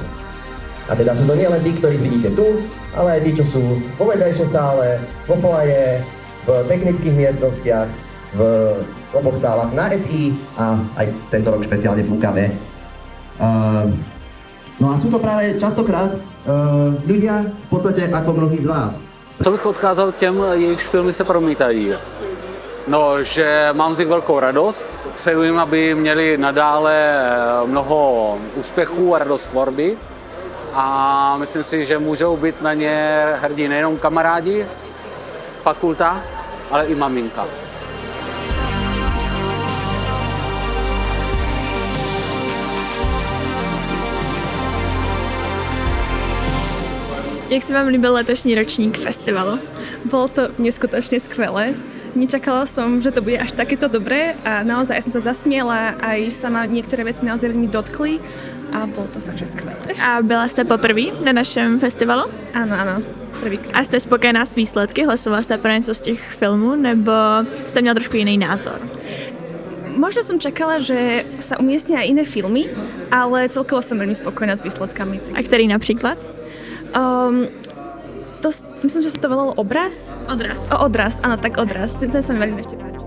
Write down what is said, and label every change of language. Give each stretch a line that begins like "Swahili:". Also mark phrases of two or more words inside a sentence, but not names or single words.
Slovak: A teda sú to nielen tí, ktorých vidíte tu, ale aj tí, čo sú vo vedľajšej sále, vo foaje, v technických miestnostiach, v oboch sálach na FI a aj tento rok špeciálne v UKV. No a sú to práve častokrát ľudia v podstate ako mnohí z vás.
Czech: To bych odkázal těm, jejichž filmy se promítají. No, že mám z nich velkou radost, přeju jim, aby měli nadále mnoho úspěchů a radost tvorby a myslím si, že můžou být na ně hrdí nejenom kamarádi, fakulta, ale i maminka. Jak se vám líbil letošní ročník festivalu?
Slovak: Bolo to neskutočne skvelé. Nečakala som, že to bude až takéto dobré a naozaj som sa zasmiela, aj sa ma niektoré veci naozaj veľmi dotkli a bolo to fakt, že skvelé.
Czech: A byla jste poprvé na našem festivalu?
Slovak: Áno, áno, prvýkrát.
Czech: A jste spokojená s výsledky? Hlasovala jste pro něco z těch filmů, nebo jste měla trošku jiný názor?
Slovak: Možno som čakala, že sa umiestnia aj iné filmy, ale celkovo som veľmi spokojná s výsledkami.
Czech: A který například?
Slovak: Myslím, že sa to volalo Obraz. Odraz. Odraz, áno, tak Odraz. Ten sa mi veľmi ešte páčil.